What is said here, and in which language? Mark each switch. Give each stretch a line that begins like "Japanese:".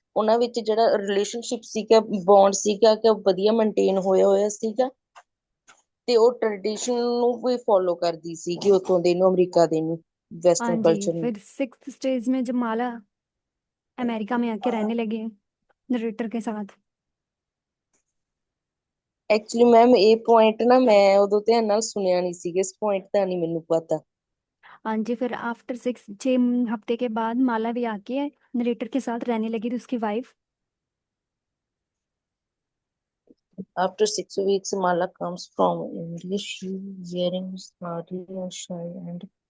Punjabi: ਉਹਨਾਂ ਵਿੱਚ ਜਿਹੜਾ ਰਿਲੇਸ਼ਨਸ਼ਿਪ ਸੀਗਾ, ਬੌਂਡ ਸੀਗਾ, ਕਿ ਵਧੀਆ ਮੇਨਟੇਨ ਹੋਇਆ ਸੀਗਾ। ਤੇ ਉਹ ਟ੍ਰੈਡੀਸ਼ਨ ਨੂੰ ਵੀ ਫੋਲੋ ਕਰਦੀ ਸੀਗੀ, ਉੱਥੋਂ ਦੇ ਨੂੰ, ਅਮਰੀਕਾ ਦੇ ਨੂੰ,
Hindi: हाँ
Punjabi: ਵੈਸਟਰਨ
Hindi: जी,
Punjabi: ਕਲਚਰ ਨੂੰ।
Hindi: फिर सिक्स्थ स्टेज में जब माला अमेरिका में आके रहने लगे नरेटर के साथ।
Punjabi: ਐਕਚੁਅਲੀ ਮੈਮ ਇਹ ਪੁਆਇੰਟ ਨਾ ਮੈਂ ਉਦੋਂ ਧਿਆਨ ਨਾਲ ਸੁਣਿਆ ਨਹੀਂ ਸੀਗਾ, ਇਸ ਪੁਆਇੰਟ ਦਾ ਨਹੀਂ ਮੈਨੂੰ ਪਤਾ।
Hindi: हाँ जी, फिर आफ्टर 6 हफ्ते के बाद माला भी आके नरेटर के साथ रहने लगी थी, उसकी wife.
English: After 6 weeks, Mala comes from India. She wearing sari and shy and